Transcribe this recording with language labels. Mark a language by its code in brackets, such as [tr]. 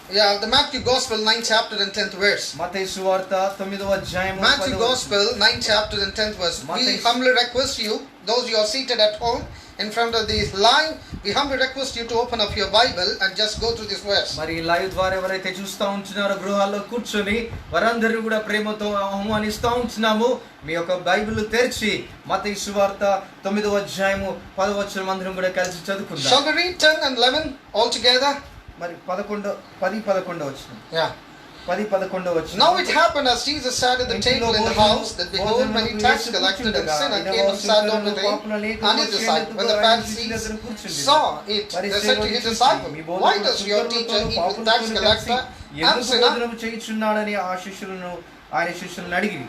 [en] Yeah, the Matthew Gospel 9th chapter and 10th verse. [te] మత్తయి సువార్త 9వ అధ్యాయము [en] Matthew Gospel 9th chapter and 10th verse. We humbly request you, those you are seated at home in front of the live we humbly request you to open up your Bible and just go through this verse. [te] మరి live ద్వారా ఎవరైతే చూస్తూ ఉంటున్నారో గృహాల్లో కూర్చొని వారందరూ కూడా ప్రేమతో ఆహ్వానిస్తూ ఉంటున్నాము. మీ యొక్క బైబిల్ తెరిచి మత్తయి సువార్త 9వ అధ్యాయము 10వ వచనం అందరం కూడా కలిసి చదువుకుందాం. [en] Shall we read 10 and 11 all together? [te] మరి 10-11 వచనం. Yeah. 10-11 వచనం. [en] Now it happened as Jesus sat at the table in the house that behold many tax collectors and sinners came and sat down with him and his disciples. When the Pharisees saw it, they said to his disciples, why does your teacher eat with tax collector and sinner? [te] చేయుచున్నాడని ఆ శిష్యులను ఆయన శిష్యులను అడిగి.